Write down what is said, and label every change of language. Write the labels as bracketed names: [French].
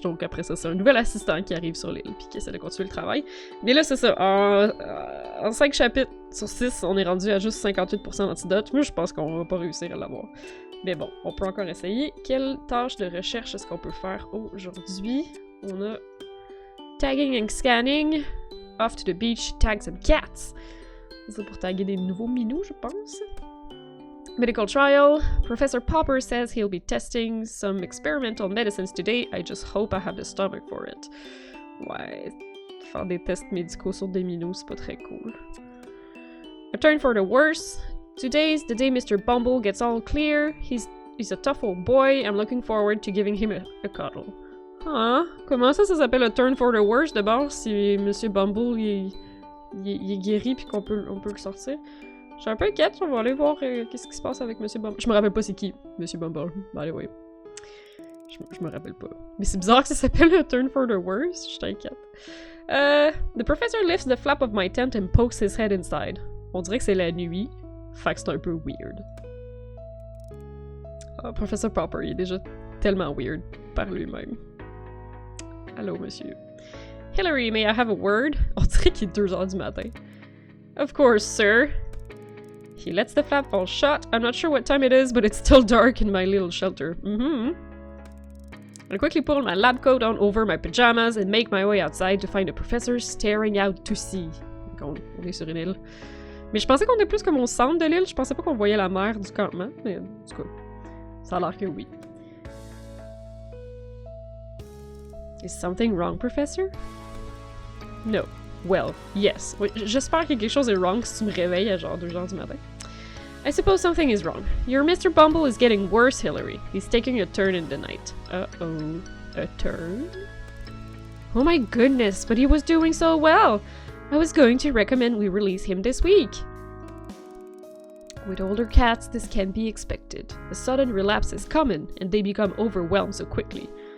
[French] Donc après ça, c'est un nouvel assistant qui arrive sur l'île, puis qui essaie de continuer le travail. Mais là, c'est ça. En 5 chapitres sur 6, on est rendu à juste 58% d'antidote. Moi, je pense qu'on va pas réussir à l'avoir. Mais bon, on peut encore essayer. Quelle tâche de recherche est-ce qu'on peut faire aujourd'hui? On a [English] tagging and scanning. Off to the beach, tag some cats. [French] C'est pour taguer des nouveaux minous, je pense. [English] Medical trial. Professor Popper says he'll be testing some experimental medicines today. I just hope I have the stomach for it. [French] Ouais, faire des tests médicaux sur des minous, c'est pas très cool. [English] A turn for the worse. Today's the day Mr. Bumble gets all clear. He's a tough old boy. I'm looking forward to giving him a cuddle. [French] Ah, comment ça s'appelle [English] a turn for the worse [French] d'abord si Monsieur Bumble il est guéri puis qu'on peut le sortir? Je suis un peu inquiète, on va aller voir qu'est-ce qui se passe avec Monsieur Bumble. Je me rappelle pas c'est qui, Monsieur Bumble. [English] By the way. [French] Je me rappelle pas. Mais c'est bizarre que ça s'appelle [English] a turn for the worse, [French] je suis inquiète. [English] The professor lifts the flap of my tent and pokes his head inside. [French] On dirait que c'est la nuit, fait que c'est un peu weird. Ah, Professor Popper, il est déjà tellement weird par lui-même. Allô, monsieur. [English] Hillary, may I have a word? [French] On dirait qu'il est 2h du matin. [English] Of course, sir. He lets the flap fall shut. I'm not sure what time it is, but it's still dark in my little shelter. I quickly pull my lab coat on over my pajamas and make my way outside to find the professor staring out to sea. [French] Donc on est sur une île. Mais je pensais qu'on était plus comme au centre de l'île. Je pensais pas qu'on voyait la mer du campement. Mais en tout cas, ça a l'air que oui. [English] Is something wrong, Professor? No. Well, yes. [French] Oui, j'espère que quelque chose est wrong si tu me réveilles à genre 2h du matin. [English] I suppose something is wrong. Your Mr. Bumble is getting worse, Hillary. He's taking a turn in the night. Uh-oh. A turn? Oh my goodness, but he was doing so well! I was going to recommend we release him this week. With older cats, this can be expected. A sudden relapse is common, and they become overwhelmed so quickly.